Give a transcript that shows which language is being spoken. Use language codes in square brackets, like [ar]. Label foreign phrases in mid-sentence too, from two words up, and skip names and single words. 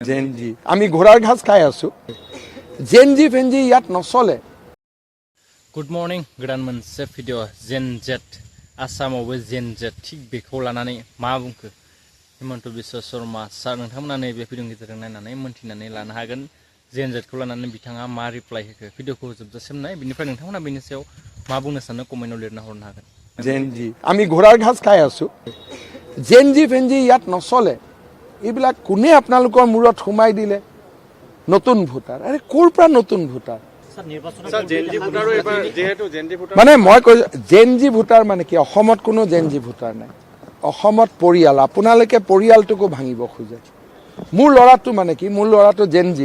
[as] জেনজি আমি ঘোড়ার ঘাস খাই আছো জেনজি ফেনজি ইয়াত নচলে [en] good morning [brx] गोदान मोनसे भिडिअ [en] Gen Z [brx] आसामावबो [en] Gen Z [brx] थिग बेखौ लानानै मा बुंखो हिमन्त बिश्व शर्मा सार नोंथांमोना नैबे भिडिअनि गेजेरजों नायनानै मोनथिनानै लानो हागोन जेन जेटखौ लानानै बिथाङा मा रिप्लाइ होखो भिडिअखौ जोबजासिम नाय बिनिफ्राय नोंथांमोना बेनि सायाव मा बुंनो सानो कमेन्टआव लिरना हरनो हागोन [as] জেনজি আমি ঘোড়ার ঘাস খাই আছো জেনজি ফেনজি ইয়াত নচলে এইবিলাক কোনে আপোনালোকৰ মূৰত সোমাই দিলে নতুন ভোটাৰ আৰে ক'ৰ পৰা নতুন ভোটাৰ মানে মই কৈ জেনজি ভোটাৰ মানে কি অসমত কোনো জেনজি ভোটাৰ নাই অসমত পৰিয়াল আপোনালোকে পৰিয়ালটোকো ভাঙিব খোজে মোৰ ল'ৰাটো মানে কি মোৰ ল'ৰাটো জেনজি